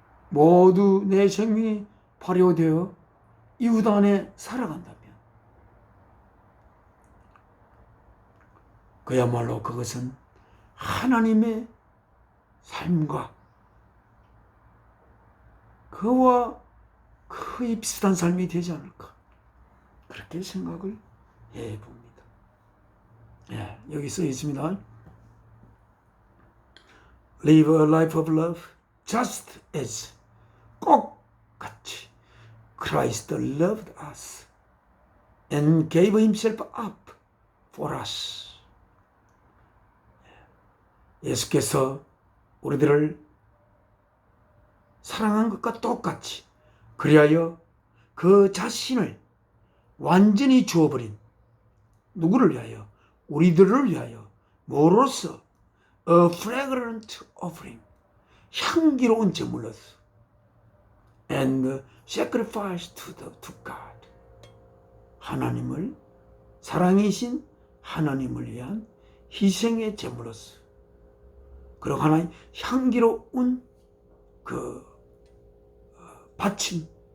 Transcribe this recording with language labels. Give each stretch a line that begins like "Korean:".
Korean: 모두 내 생명이 발효되어 이웃 안에 살아간다면 그야말로 그것은 하나님의 삶과 그와 거의 비슷한 삶이 되지 않을까, 그렇게 생각을 해봅니다. 예, 여기 써 있습니다.
English: Live a life of love just as,
Korean: 꼭 같이
English: Christ loved us and gave himself up for us.
Korean: 예수께서 우리들을 사랑한 것과 똑같이 그리하여 그 자신을 완전히 주어버린, 누구를 위하여? 우리들을 위하여. 뭐로써?
English: A fragrant offering,
Korean: 향기로운 제물로서,
English: and sacrifice to God,
Korean: 하나님을, 사랑이신 하나님을 위한 희생의 제물로서, 그리고 하나의 향기로운 그 받침으로,